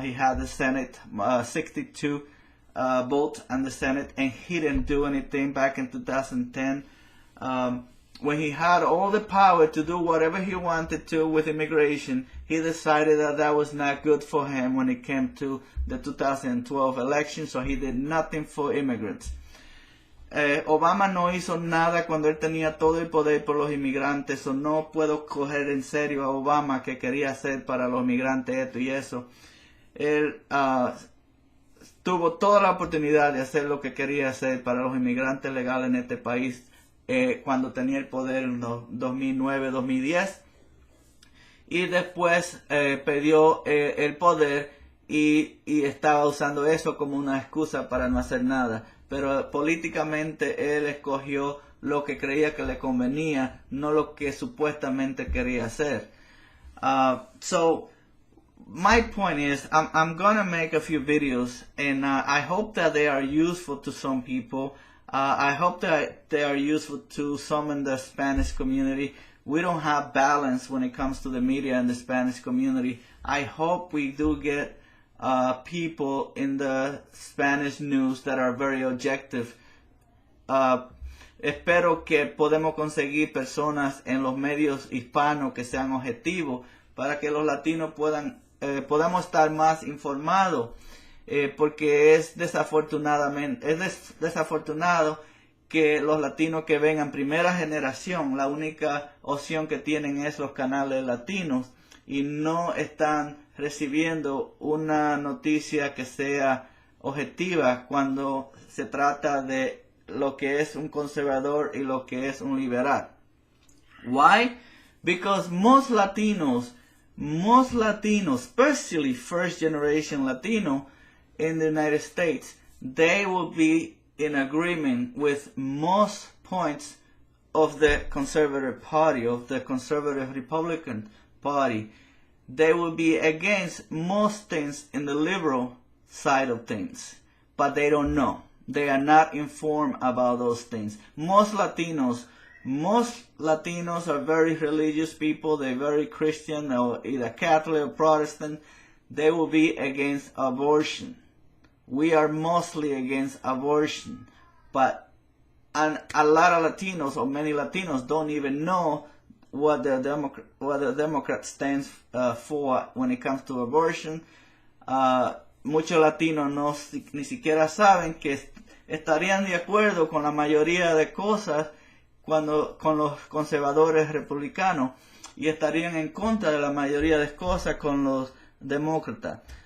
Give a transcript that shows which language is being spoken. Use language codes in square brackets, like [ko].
[en] He had the Senate, 62 votes on the Senate, and he didn't do anything back in 2010. When he had all the power to do whatever he wanted to with immigration, he decided that was not good for him when it came to the 2012 election, so he did nothing for immigrants. [es] Obama no hizo nada cuando él tenía todo el poder por los inmigrantes, o no puedo coger en serio a Obama que quería hacer para los inmigrantes esto y eso. Él tuvo toda la oportunidad de hacer lo que quería hacer para los inmigrantes legales en este país cuando tenía el poder en los 2009-2010, y después perdió el poder y estaba usando eso como una excusa para no hacer nada. Pero políticamente él escogió lo que creía que le convenía, no lo que supuestamente quería hacer. [en] So my point is, I'm gonna make a few videos, and I hope that they are useful to some people. I hope that they are useful to some in the Spanish community. We don't have balance when it comes to the media in the Spanish community. I hope we do get people in the Spanish news that are very objective. [es] Espero que podemos conseguir personas en los medios hispanos que sean objetivos para que los latinos podamos estar más informados, porque es desafortunado que los latinos que vengan primera generación, la única opción que tienen es los canales latinos y no están recibiendo una noticia que sea objetiva cuando se trata de lo que es un conservador y lo que es un liberal. [en] Why? Because most Latinos, especially first generation Latino in the United States, they will be in agreement with most points of the conservative party, of the conservative Republican party. They will be against most things in the liberal side of things, but they don't know. They are not informed about those things. Most Latinos are very religious people. They're very Christian, or either Catholic or Protestant. They will be against abortion. We are mostly against abortion, but a lot of Latinos, or many Latinos, don't even know what the Democrat stands for when it comes to abortion. [es] Muchos latinos ni siquiera saben que estarían de acuerdo con la mayoría de cosas con los conservadores republicanos, y estarían en contra de la mayoría de cosas con los demócratas.